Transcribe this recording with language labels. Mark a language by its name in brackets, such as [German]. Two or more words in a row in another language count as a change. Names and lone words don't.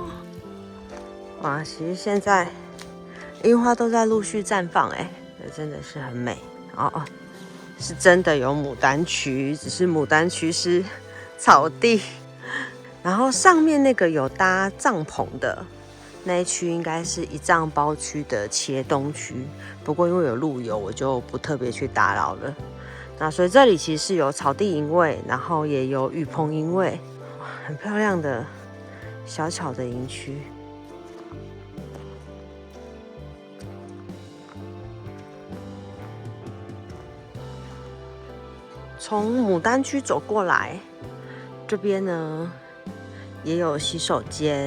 [Chinese] 哇，其實現在櫻花都在陸續綻放，哎，真的是很美哦。是真的有牡丹區，只是牡丹區是草地，然後上面那個有搭帳篷的那一區應該是一帳包區的茄東區，不過因為有路遊，我就不特別去打擾了。那所以這裡其實是有草地營位，然後也有雨棚營位，很漂亮的小巧的營區。從牡丹區走過來，這邊呢也有洗手間。